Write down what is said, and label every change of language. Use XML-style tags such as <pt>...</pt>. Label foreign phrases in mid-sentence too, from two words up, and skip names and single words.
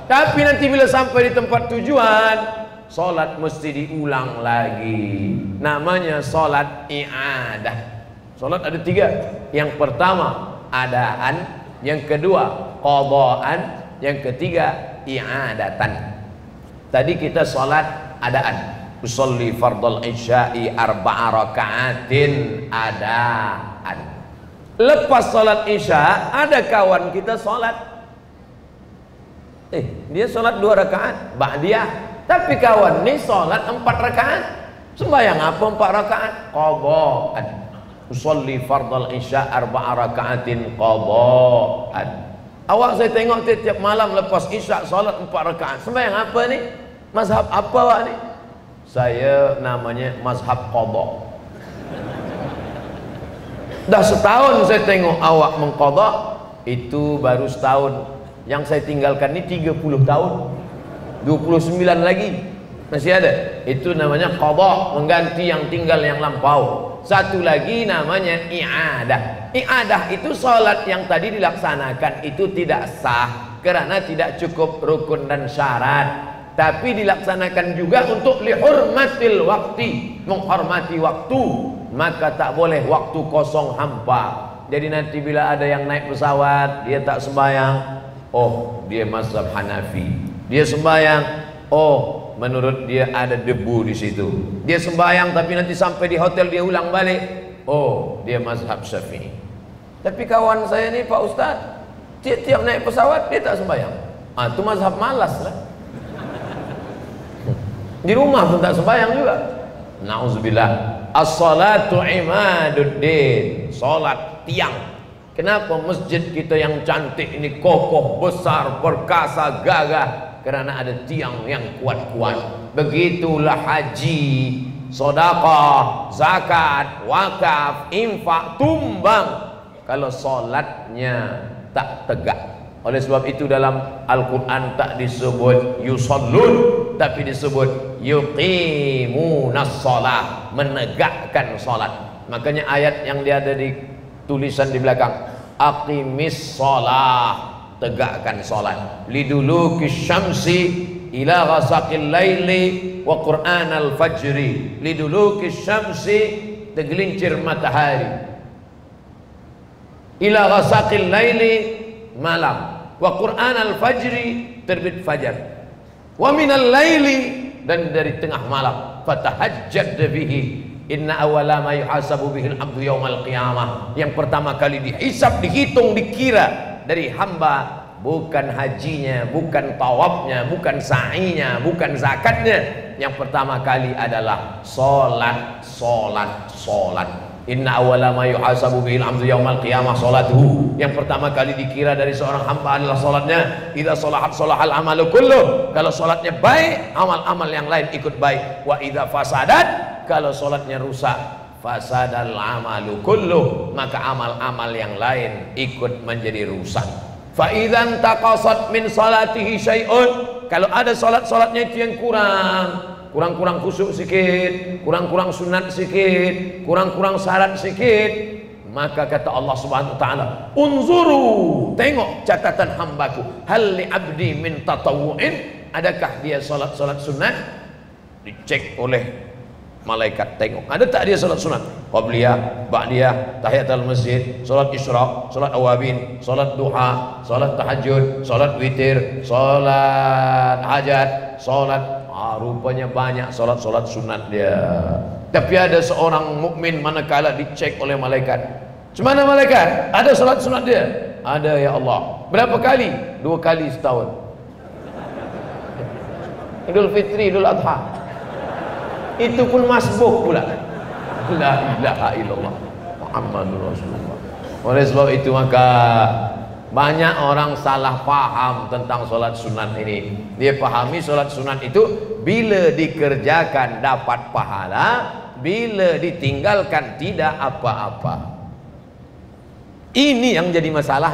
<ms>Tapi nanti bila sampai di tempat tujuan, solat mesti diulang lagi. Namanya solat i'adah. Solat ada 3. Yang pertama adaan, yang kedua qadaan, yang ketiga i'adatan. Tadi kita solat adaan,</ms> <ar>أصلي فرض العشاء ٤ ركعات أداء.</ar> <ms>Lepas solat isya, ada kawan kita solat, dia solat 2 rakaat ba'diyah, tapi kawan ni solat 4 rakaat. Sembayang apa 4 rakaat? Qadaan.</ms> <ar>أصلي فرض العشاء ٤ ركعات قضاء.</ar> <ms>Awak saya tengok tiap malam lepas isyak solat 4 rakaat. Sembahyang apa ni? Mazhab apa awak ni? Saya namanya mazhab qadha. Dah setahun saya tengok awak mengqadha, itu baru setahun. Yang saya tinggalkan ni 30 tahun. 29 lagi masih ada. Itu namanya qadha, mengganti yang tinggal yang lampau. Satu lagi namanya i'adah. I'adah itu solat yang tadi dilaksanakan itu tidak sah karena tidak cukup rukun dan syarat. Tapi dilaksanakan juga untuk</ms> <ar>لحرمة الوقت,</ar> <ms>menghormati waktu. maka tak boleh waktu kosong hampa. Jadi nanti bila ada yang naik pesawat dia tak sembahyang, oh dia mazhab Hanafi. Dia sembahyang, oh menurut dia ada debu di situ. Dia sembahyang tapi nanti sampai di hotel dia ulang balik, oh dia mazhab Syafi'i. Tapi kawan saya ni Pak Ustaz, tiap-tiap naik pesawat dia tak sembahyang. Itu mazhab malas lah. Di rumah pun tak sembahyang juga. Na'udzubillah.</ms> <ar>الصلاة عماد الدين.</ar> <ms>Salat tiang. Kenapa masjid kita yang cantik ini kokoh, besar, perkasa, gagah? Karena ada tiang yang kuat-kuat. Begitulah haji, sedekah, zakat, wakaf, infak, tumbang. Kalau salatnya tak tegak. Oleh sebab itu dalam Al-Quran tak disebut yusallun, tapi disebut</ms> <ar>يقيمون الصلاة,</ar> <ms>menegakkan salat. Makanya ayat yang dia ada di tulisan di belakang,</ms> <ar>أقم الصلاة,</ar> <ms>tegakkan salat.</ms> <ar>لدلوك الشمس إلى غسق الليل وقرآن الفجر. لدلوك الشمس,</ar> <ms>tergelincir matahari,</ms> <ar>إلى غسق الليل, malam, وقرآن الفجر,</ar> <ms>terbit fajar,</ms> <ar>ومن الليل,</ar> <ms>dan dari tengah malam,</ms> <ar>فتهجد به, إن أول ما يحاسب به العبد يوم القيامة.</ar> <ms>Yang pertama kali dihisab, dihitung, dikira dari hamba bukan hajinya, bukan tawafnya, bukan sa'inya, bukan zakatnya. Yang pertama kali adalah salat, salat, salat.</ms> <ar>إن أول ما يحاسب به العبد يوم القيامة صلاته.</ar> <ms>Yang pertama kali dikira dari seorang hamba adalah salatnya.</ms> <ar>إذا صلحت صلح العمل كله.</ar> <ms>Kalau salatnya baik, amal-amal yang lain ikut baik.</ms> <ar>وإذا فسدت,</ar> <ms>kalau salatnya rusak,</ms> <ar>فسد العمل كله,</ar> <ms>maka amal-amal yang lain ikut menjadi rusak.</ms> <ar>فإذا انتقص من صلاته شيء,</ar> <ms>kalau ada salat-salatnya itu yang kurang-kurang khusyuk sikit, kurang-kurang sunat sikit, kurang-kurang syarat sikit, maka kata Allah</ms> <ar>سبحانه وتعالى,</ar> <ms>unzuru, tengok catatan hambaku,</ms> <ar>هل لعبدي من تطوع,</ar> <ms>adakah dia salat-salat sunat? Dicek oleh malaikat, tengok ada tak dia salat sunat, qabliyah, ba'diyah, tahiyatul masjid, salat isyraq, salat awabin, salat duha, salat tahajud, salat witir, salat hajat, salat. Rupanya banyak salat-salat sunat dia. Tapi ada seorang mukmin manakala dicek oleh malaikat, "Cemana malaikat? Ada salat sunat dia?" "Ada ya Allah." "Berapa kali?" "2 kali setahun." Idul Fitri, Idul Adha. Itu pun masbuk pula.</ms> <ar>لا إله إلا الله محمد رسول الله.</ar> <ms>Oleh sebab itu maka banyak orang salah paham tentang solat sunat ini. Dia pahami solat sunat itu bila dikerjakan dapat pahala, bila ditinggalkan tidak apa-apa. Ini yang jadi masalah.</ms>